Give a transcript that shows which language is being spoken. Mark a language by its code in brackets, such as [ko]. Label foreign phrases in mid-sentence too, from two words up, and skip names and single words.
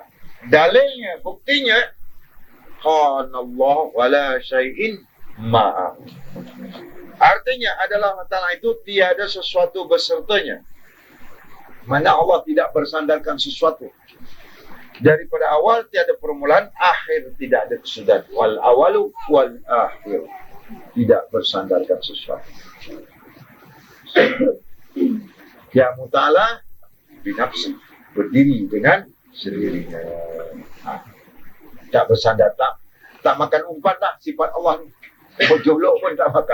[ms] Dalilnya, buktinya, [ar] كان الله ولا شيء مع. [ms] Artinya adalah Allah itu tiada sesuatu besertanya. Mana Allah tidak bersandarkan sesuatu. Daripada awal tiada permulaan, akhir tidak ada kesudahan. [ar] والأول والآخر. [ms] Tidak bersandarkan sesuatu. [ar] يا تعالى بنفسي, [ms] berdiri dengan sendirinya. Tak bersandar, tak makan umpan lah sifat Allah ni.